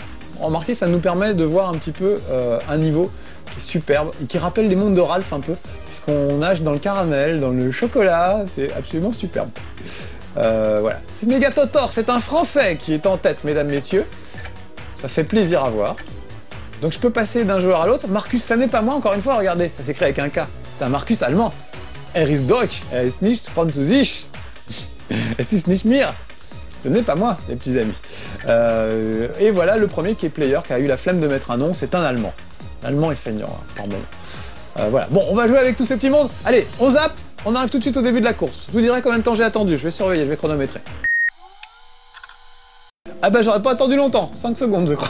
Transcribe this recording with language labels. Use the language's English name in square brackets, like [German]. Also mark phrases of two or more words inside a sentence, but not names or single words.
[French] Remarquez, ça nous permet de voir un petit peu un niveau qui est superbe et qui rappelle les mondes de Ralph un peu, puisqu'on nage dans le caramel, dans le chocolat, c'est absolument superbe. Voilà, c'est Megatotor, c'est un Français qui est en tête, mesdames, messieurs. Ça fait plaisir à voir. Donc je peux passer d'un joueur à l'autre. Marcus, ça n'est pas moi, encore une fois, regardez, ça s'écrit avec un K. C'est un Marcus allemand. [German] Er ist Deutsch, er ist nicht Französisch. Es ist nicht mir. [French] Ce n'est pas moi, les petits amis. Et voilà le premier qui est Player, qui a eu la flemme de mettre un nom, c'est un Allemand. L'Allemand est feignant, hein, par moment. Voilà, bon, on va jouer avec tout ce petit monde. Allez, on zappe, on arrive tout de suite au début de la course. Je vous dirai combien de temps j'ai attendu, je vais surveiller, je vais chronométrer. Ah bah j'aurais pas attendu longtemps, 5 secondes je crois.